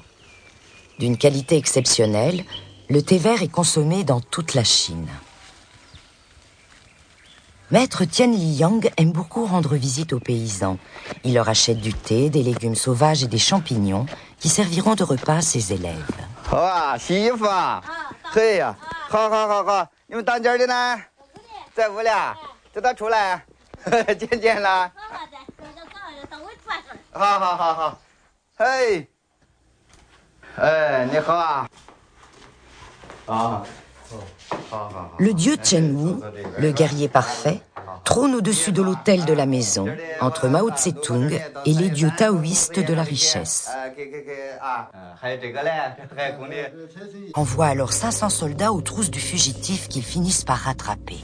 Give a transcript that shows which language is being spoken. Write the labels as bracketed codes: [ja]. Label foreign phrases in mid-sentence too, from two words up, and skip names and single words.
[fr] D'une qualité exceptionnelle, le thé vert est consommé dans toute la Chine. Maître Tien Li-yang aime beaucoup rendre visite aux paysans. Il leur achète du thé, des légumes sauvages et des champignons qui serviront de repas à ses élèves. [zh] 好好好好，你们当家的呢？在屋里啊，叫他出来，见见了。好好好好，嘿，哎，你好啊。 [fr] Le dieu Chen Wu, le guerrier parfait, trône au-dessus de l'autel de la maison, entre Mao Tse-tung et les dieux taoïstes de la richesse. Envoie alors 500 soldats aux trousses du fugitif qu'ils finissent par rattraper.